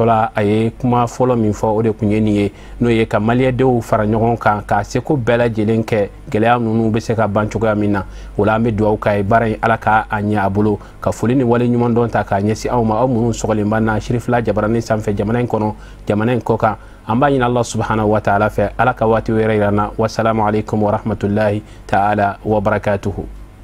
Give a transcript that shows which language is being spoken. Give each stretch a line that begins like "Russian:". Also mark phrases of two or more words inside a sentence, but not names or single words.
Bambara: la a ye kuma fɔlɔ min fɔ o de kun ye nin ye n'o ye ka maliyɛndenw fara ɲɔgɔn kan ka seko bɛɛ lajɛlen kɛ gɛlɛya ninnu bɛ se ka ban cogoya min na o la an bɛ dugawu k'a ye baara in Ala ka a ɲɛ a bolo ka foli ni wale ɲuman dɔn ta k'a ɲɛsin aw ma aw minnu sɔgɔlen b'an na Cherifla jabarani sanfɛ jamana in kɔnɔ jamana in kɔ kan an b'a ɲini
Arabic: الله سبحانه وتعالى
Bambara: fɛ Ala ka waati wɛrɛ yira an na
Arabic: والسلام عليكم ورحمة الله تعالى وبركاته.